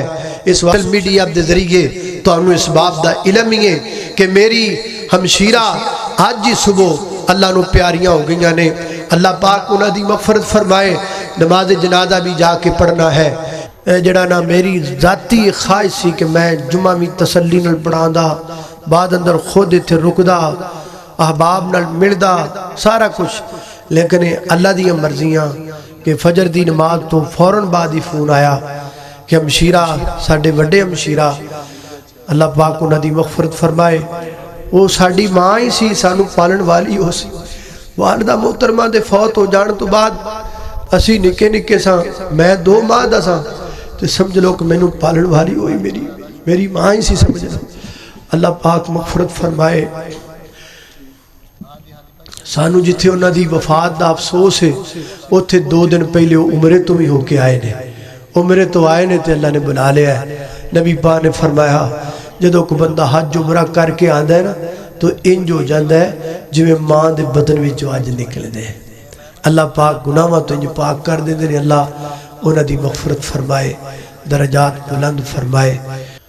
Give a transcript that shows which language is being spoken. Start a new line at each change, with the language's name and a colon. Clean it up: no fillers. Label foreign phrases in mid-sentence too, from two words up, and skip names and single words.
Punjabi: اس سوشل میڈیا دے ذریعے تو انہوں اس باب دا علم ہی ہے کہ میری ہمشیرہ آج ہی صبح اللہ نو پیاریاں ہو گئیاں نے۔ اللہ پاک انہاں دی مغفرت فرمائے۔ نماز جنازہ بھی جا کے پڑھنا ہے۔ جڑا نا میری ذاتی خواہش سی کہ میں جمعہ میں تسلی نال پڑھاں دا، بعد اندر خود اتھے رکدا، احباب نال ملدا، سارا کچھ، لیکن اللہ دی مرضیاں کہ فجر دی نماز تو فوراً بعد ہی فون آیا کہ ہمشیرہ ساڑھے وڈے ہمشیرہ اللہ پاک انہاں دی مغفرت فرمائے، وہ ساڑھی ماں ہی سی، سانو پالن والی ہو سی۔ والدہ محترمہ دے فوت ہو جان تو بعد اسی نکے نکے ساں میں 2 ماہ دا ساں تے سمجھ لو کہ میں نو پالن والی ہوئی میری ماں ہی سی سمجھنا۔ اللہ پاک مغفرت فرمائے۔ سانو جتھے انہاں دی وفات دا افسوس ہے اتھے 2 دن پہلے وہ عمرے تو بھی ہو کے آئے نے، عمرے تو آئے نے تے اللہ نے بنا لیا ہے۔ نبی پاک نے فرمایا جدو کو بندہ حج عمرہ کر کے آندہ ہے نا تو انج ہو جاندہ ہے جو ماں دے بدن میں جو آج نکل دے۔ اللہ پاک گناہاں تو انج پاک کر دے دے، اللہ انہاں دی مغفرت فرمائے، درجات بلند فرمائے۔